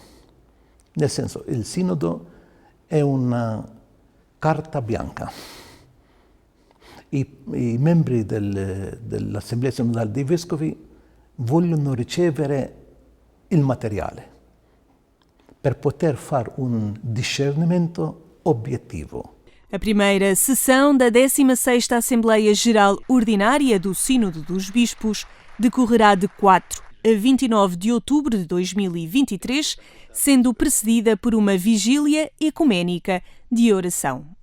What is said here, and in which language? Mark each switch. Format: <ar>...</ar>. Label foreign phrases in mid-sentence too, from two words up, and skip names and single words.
<it>Nel senso, il Sinodo è una carta bianca. I membri dell'Assemblea Sinodale dei Vescovi vogliono ricevere il materiale per poter fare un discernimento obiettivo.</it> <pt>A primeira sessão da 16ª Assembleia Geral Ordinária do Sínodo dos Bispos decorrerá de 4 a 29 de outubro de 2023, sendo precedida por uma vigília ecuménica de oração.</pt>